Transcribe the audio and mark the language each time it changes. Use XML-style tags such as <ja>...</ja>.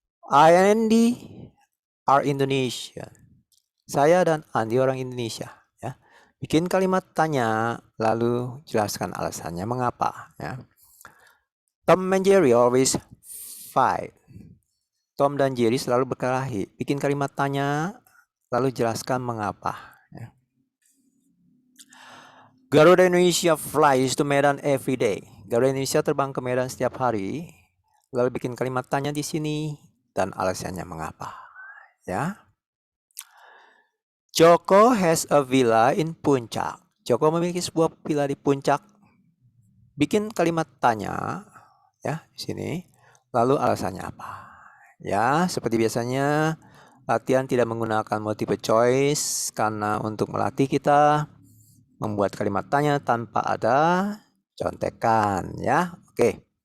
<en>I and Andy are Indonesian.</en> <id>Saya dan Andi orang Indonesia ya. Bikin kalimat tanya, lalu jelaskan alasannya mengapa ya.</id> <en>Tom and Jerry always fight.</en> <id>Tom dan Jerry selalu berkelahi. Bikin kalimat tanya, lalu jelaskan mengapa. Ya. Garuda Indonesia flies to Medan every day. Garuda Indonesia terbang ke Medan setiap hari. Lalu bikin kalimat tanya di sini dan alasannya mengapa. Ya.</id> <en>Joko has a villa in Puncak.</en> <id>Joko memiliki sebuah villa di Puncak. Bikin kalimat tanya ya di sini. Lalu alasannya apa? Ya, seperti biasanya latihan tidak menggunakan multiple choice karena untuk melatih kita membuat kalimat tanya tanpa ada contekan ya. Oke.</id>